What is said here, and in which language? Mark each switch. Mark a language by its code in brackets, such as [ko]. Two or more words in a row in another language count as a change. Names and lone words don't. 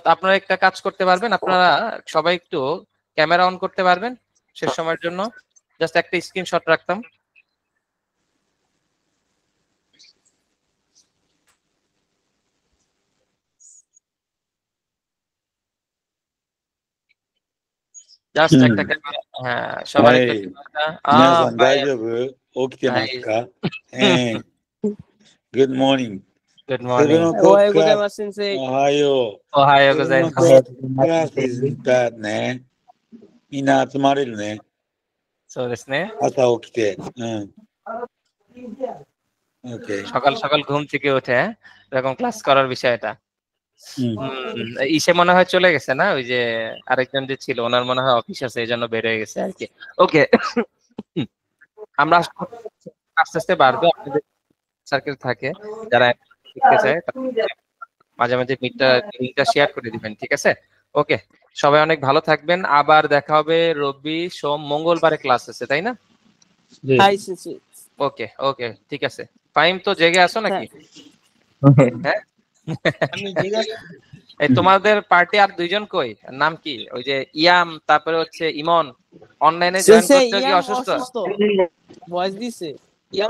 [bn] আপনারা একটা কাজ করতে পারবেন, আপনারা সবাই একটু ক্যামেরা অন করতে পারবেন শেষ সময়ের জন্য, জাস্ট একটা স্ক্রিনশট রাখতাম। জাস্ট একটা ক্যামেরা, হ্যাঁ সবার একটা [ja] はい。 [bn] ক্যামেরা। [ja] 皆さん大 [bn] ভাই [ja] 丈夫？起きてまはいすか？ [en] Good morning. [ja] グッドモー [en] セブン [ja] ニング。おは [en] o'clock [ja] ようござい [en] class. [ja] ます、先生。おはよおはようう。ございま [en] セブン [ja] す。 [en] o'clock class is start ね。 [ja] みんな集まれるね。そうですね。朝起きて。うん。OK。 [bn] সকাল সকাল ঘুম থেকে উঠে এরকম ক্লাস করার বিষয়টা। [ja] うん。 [bn] ইসে মনে হয় চলে গেছে না, ওই যে আরেকজন যে ছিল ওনার মনে হয় অফিস আছে এই জন্য বের হয়ে গেছে আর কি। ওকে, আমরা আস্তে আস্তে বাড়বে। আপনাদের সার্কেল থাকে যারা শিখতে চায় মাঝে মাঝে লিঙ্কটা শেয়ার করে দিবেন, ঠিক আছে? ওকে, সবাই অনেক ভালো থাকবেন। আবার দেখা হবে রবি, সোম, মঙ্গলবারে ক্লাস আছে, তাই না? [ja] はい、先生。 [bn] ওকে ওকে, ঠিক আছে। ফাইম তো জেগে আছো নাকি? হ্যাঁ, আমি জেগে এই তোমাদের পার্টি আর দুইজন কই, নাম কি? ওই যে ইয়াম, তারপরে হচ্ছে ইমন, অনলাইনে জয়েন [ja] 先生、 [bn] করছে কি ইয়াম অসুস্থ? অসুস্থ। ভয়েস দিছে। ইয়াম